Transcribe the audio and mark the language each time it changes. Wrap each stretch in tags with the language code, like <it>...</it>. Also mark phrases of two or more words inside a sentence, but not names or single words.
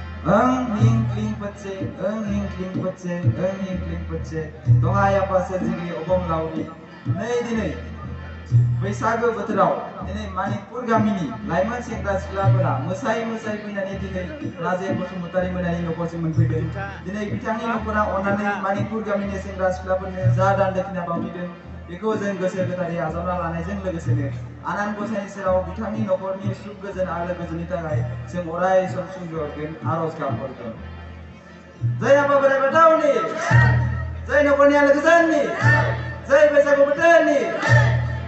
<brx>हिं क्लिं पचे हिं क्लिं पचे हिं क्लिं पचे दहाय आफा सोरजिगिरि अबंलावरि नै दिनै बैसागो बोथोराव दिनै मानिकपुर गामिनि लाइमोन सेंग्रा सिख्लाफोरा मोसायै मोसायै फैनानै दिनै राजेन बसुमतारी मोननि न'खरसिम मोनफैदों दिनै बिथांनि न'खरा अननानै मानिकपुर गामिनि सेंग्रा सिख्लाफोरनो जा दान दक्षिणा बावहैदों बेखौ जों गोसो गोथारै आजावना लानायजों लोगोसेनो आनान गसाइनि सेराव बिथांनि न'खरनि सुख गोजोन आलो गोजोननि थाखाय जों अराय सम सुंजोरगोन आरज गाबहरगोन जय आफा बोराइ बाथौनि जय न'खरनि आलो गोजोननि जय बैसागु बोथोरनि</brx>